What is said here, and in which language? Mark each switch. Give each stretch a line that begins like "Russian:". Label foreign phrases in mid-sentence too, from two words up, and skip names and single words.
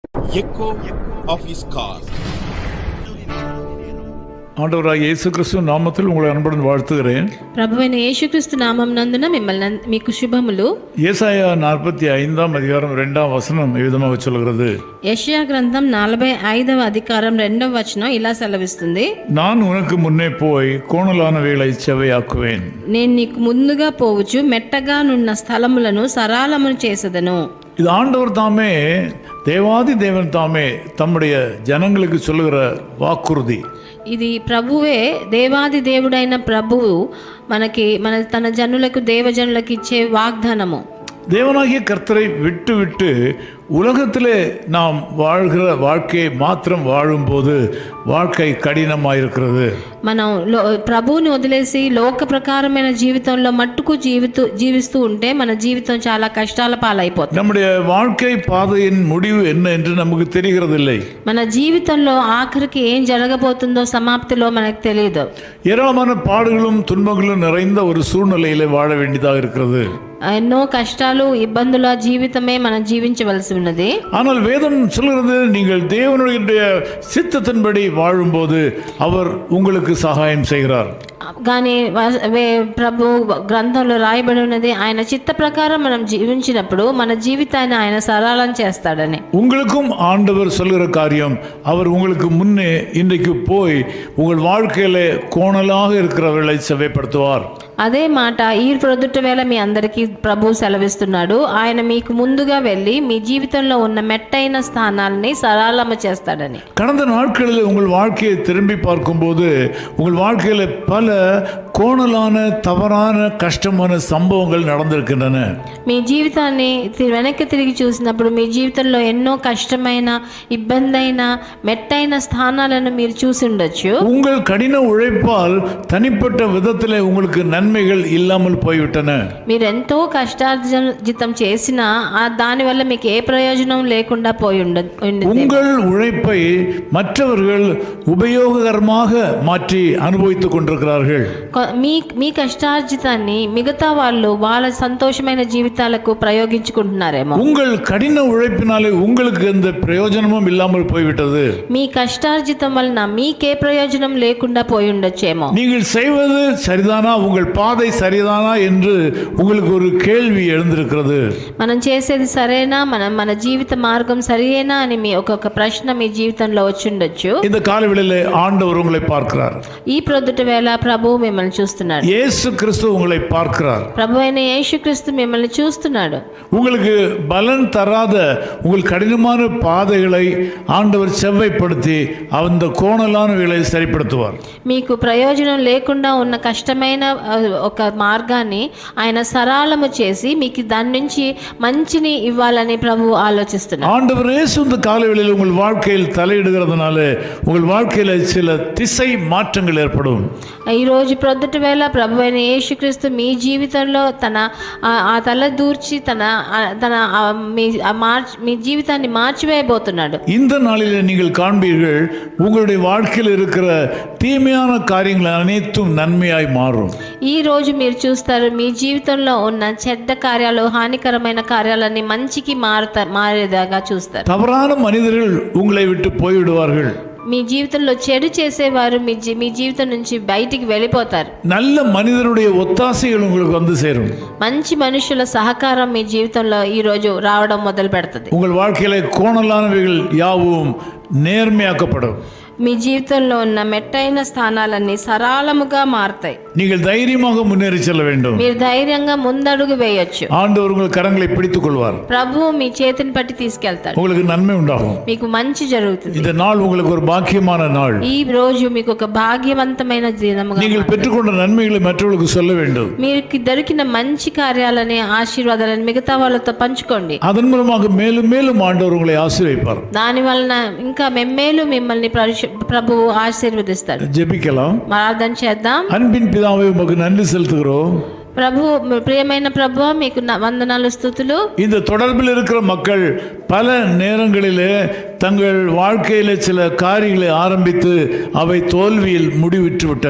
English: echo of his call.
Tamil: ஆண்டவராகிய இயேசு கிறிஸ்து நாமத்தில் உங்களை அன்புடன் வாழ்த்துகிறேன்.
Telugu: ప్రభువైన యేసుక్రీస్తు నామం నందున మిమ్మల్ని మీకు శుభములు.
Tamil: ஏசாயா 45 அதிகாரம் 2 வசனம்
Telugu: ఈ విధంగా
Tamil: சொல்கிறது.
Telugu: యెషయా గ్రంథం 45వ అధికారం 2వ వచనం ఇలా సెలవిస్తుంది.
Tamil: நான் உனக்கு முன்னே போய் கோணலானவைகளை செவ்வையாக்குவேன்.
Telugu: నేను నీకు ముందుగా పోవచ్చు మెట్టగా నున్న స్థలములను సరాలమును చేసెదను.
Tamil: இது ஆண்டவர் தாமே, தேவாதி தேவன் தாமே தம்முடைய ஜனங்களுக்கு சொல்லுகிற வாக்குறுதி.
Telugu: ఇది ప్రభువే, దేవాది దేవుడైన ప్రభువు తన జనులకు దేవజనులకు ఇచ్చే వాగ్దానము.
Tamil: தேவனாகிய கர்த்தரை விட்டு விட்டு உலகத்திலே நாம் வாழ்கிற வாழ்க்கையை மாத்திரம் வாழும்போது வாழ்க்கை கடினமாயிருக்கிறது.
Telugu: మనం ప్రభువుని వదిలేసి లోక ప్రకారమైన జీవితంలో మట్టుకు జీవిస్తూ ఉంటే మన జీవితం చాలా కష్టాల పాలైపోతుంది.
Tamil: நம்முடைய வாழ்க்கை பாதையின் முடிவு என்ன என்று நமக்கு தெரிகிறதில்லை.
Telugu: మన జీవితంలో ఆఖరికి ఏం జరగబోతుందో సమాప్తిలో మనకు తెలియదు.
Tamil: ஏராளமான பாடுகளும் துன்பங்களும் நிறைந்த ஒரு சூழ்நிலையிலே வாழ வேண்டியதாக இருக்கிறது.
Telugu: ఎన్నో కష్టాలు ఇబ్బందుల జీవితమే మనం జీవించవలసి ఉన్నది.
Tamil: ஆனால் வேதம் சொல்கிறது, நீங்கள் தேவனுடைய சித்தத்தின்படி வாழும்போது அவர் உங்களுக்கு சகாயம் செய்கிறார்.
Telugu: కానీ ప్రభు గ్రంథంలో రాయబడి ఉన్నది, ఆయన చిత్త ప్రకారం మనం జీవించినప్పుడు మన జీవితాన్ని ఆయన సరళం చేస్తాడని.
Tamil: உங்களுக்கும் ஆண்டவர் சொல்கிற காரியம், அவர் உங்களுக்கு முன்னே இன்றைக்கு போய் உங்கள் வாழ்க்கையில கோணலாக இருக்கிறவர்களை செவ்வைப்படுத்துவார்.
Telugu: అదే మాట ఈ ప్రొద్దుట వేళ మీ అందరికీ ప్రభు సెలవిస్తున్నాడు. ఆయన మీకు ముందుగా వెళ్ళి మీ జీవితంలో ఉన్న మెట్టైన స్థానాలని సరళము చేస్తాడని.
Tamil: கடந்த நாட்களில் உங்கள் வாழ்க்கையை திரும்பி பார்க்கும்போது உங்கள் வாழ்க்கையில பல கோணலான தவறான கஷ்டமான சம்பவங்கள் நடந்திருக்கின்றன.
Telugu: మీ జీవితాన్ని వెనక్కి తిరిగి చూసినప్పుడు మీ జీవితంలో ఎన్నో కష్టమైన ఇబ్బందైన మెట్టైన స్థానాలను మీరు చూసి ఉండొచ్చు.
Tamil: உங்கள் கடின உழைப்பால் தனிப்பட்ட விதத்திலே உங்களுக்கு நன்மைகள் இல்லாமல் போய்விட்டன.
Telugu: మీరు ఎంతో కష్టార్జితం చేసినా దానివల్ల మీకు ఏ ప్రయోజనం లేకుండా పోయి
Tamil: உங்கள் உழைப்பை மற்றவர்கள் உபயோககரமாக மாற்றி அனுபவித்துக் கொண்டிருக்கிறார்கள்.
Telugu: మీ కష్టార్జితాన్ని మిగతా వాళ్ళ సంతోషమైన జీవితాలకు ప్రయోగించుకుంటున్నారేమో.
Tamil: உங்கள் கடின உழைப்பினாலே உங்களுக்கு எந்த பிரயோஜனமும் இல்லாமல் போய்விட்டது.
Telugu: మీ కష్టార్జితం వలన మీకే ప్రయోజనం లేకుండా పోయి ఉండొచ్చేమో.
Tamil: நீங்கள் செய்வது சரிதானா, உங்கள் பாதை சரிதானா என்று உங்களுக்கு ஒரு கேள்வி எழுந்திருக்கிறது.
Telugu: మనం చేసేది సరేనా, మన జీవిత మార్గం సరియేనా అని మీ ఒక ప్రశ్న మీ జీవితంలో వచ్చి ఉండొచ్చు.
Tamil: இந்த காலவெளியிலே ஆண்டவர் உங்களை பார்க்கிறார்.
Telugu: ఈ ప్రొద్దుట వేళ ప్రభు మిమ్మల్ని చూస్తున్నాడు.
Tamil: இயேசு கிறிஸ்து உங்களை பார்க்கிறார்.
Telugu: ప్రభువైన యేసుక్రీస్తు మిమ్మల్ని చూస్తున్నాడు.
Tamil: உங்களுக்கு பலன் தராத உங்கள் கடினமான பாதைகளை ஆண்டவர் செவ்வைப்படுத்தி அந்த கோணலானவைகளை சரிப்படுத்துவார்.
Telugu: మీకు ప్రయోజనం లేకుండా ఉన్న కష్టమైన ఒక మార్గాన్ని ఆయన సరళము చేసి మీకు దాని నుంచి మంచిని ఇవ్వాలని ప్రభు ఆలోచిస్తున్నారు.
Tamil: ஆண்டவர் இயேசு இந்த காலவெளியில் உங்கள் வாழ்க்கையில் தலையிடுகிறதுனால உங்கள் வாழ்க்கையில சில திசை மாற்றங்கள் ஏற்படும்.
Telugu: ఈ రోజు ప్రొద్దుట వేళ ప్రభువైన యేసుక్రీస్తు మీ జీవితంలో ఆ తల దూర్చి మీ జీవితాన్ని మార్చివేయబోతున్నాడు.
Tamil: இந்த நாளில் நீங்கள் காண்பீர்கள், உங்களுடைய வாழ்க்கையில் இருக்கிற தீமையான காரியங்கள் அனைத்தும் நன்மையாய் மாறும்.
Telugu: ఈ రోజు మీరు చూస్తారు, మీ జీవితంలో ఉన్న చెడ్డ కార్యాలు, హానికరమైన కార్యాలన్నీ మంచికి మారేదాగా చూస్తారు.
Tamil: தவறான மனிதர்கள் உங்களை விட்டு போய்விடுவார்கள்.
Telugu: మీ జీవితంలో చెడు చేసేవారు మీ జీవితం నుంచి బయటికి వెళ్ళిపోతారు.
Tamil: நல்ல மனிதனுடைய ஒத்தாசைகள் உங்களுக்கு வந்து சேரும்.
Telugu: మంచి మనుషుల సహకారం మీ జీవితంలో ఈ రోజు రావడం మొదలు పెడుతుంది.
Tamil: உங்கள் வாழ்க்கையில கோணலானவைகள் யாவும் நேர்மையாக்கப்படும்.
Telugu: మీ జీవితంలో ఉన్న మెట్టైన స్థానాలన్నీ సరళముగా మారుతాయి.
Tamil: நீங்கள் தைரியமாக முன்னேறி செல்ல வேண்டும்.
Telugu: మీరు ధైర్యంగా ముందడుగు వేయొచ్చు.
Tamil: ஆண்டவர் உங்கள் கரங்களை பிடித்துக் கொள்வார்.
Telugu: ప్రభువు మీ చేతిని పట్టి తీసుకెళ్తాడు.
Tamil: உங்களுக்கு நன்மை உண்டாகும்.
Telugu: మీకు మంచి జరుగుతుంది.
Tamil: இந்த நாள் உங்களுக்கு ஒரு பாக்கியமான நாள்.
Telugu: ఈ రోజు మీకు ఒక భాగ్యవంతమైన దినముగా
Tamil: நீங்கள் பெற்றுக்கொண்ட நன்மைகளை மற்றவர்களுக்கு சொல்ல வேண்டும்.
Telugu: మీకు దొరికిన మంచి కార్యాలని, ఆశీర్వాదాలను మిగతా వాళ్ళతో పంచుకోండి.
Tamil: அதன் மூலமாக மேலும் மேலும் ஆண்டவர் உங்களை ஆசீர்வதிப்பார்.
Telugu: దాని వలన ఇంకా మెమ్మేలు మిమ్మల్ని ప్రభువు ఆశీర్వదిస్తాడు.
Tamil: ஜெபிக்கலாம்.
Telugu: ప్రార్థన చేద్దాం.
Tamil: அன்பின் பிதாவே, உமக்கு நன்றி செலுத்துகிறோம்.
Telugu: ప్రభు, ప్రియమైన ప్రభువా, మీకు వందనాలు, స్తుతులు.
Tamil: இந்த தொடர்பில் இருக்கிற மக்கள் பல நேரங்களிலே தங்கள் வாழ்க்கையில சில காரியங்களை ஆரம்பித்து அவை தோல்வியில் முடிவிட்டு விட்டன.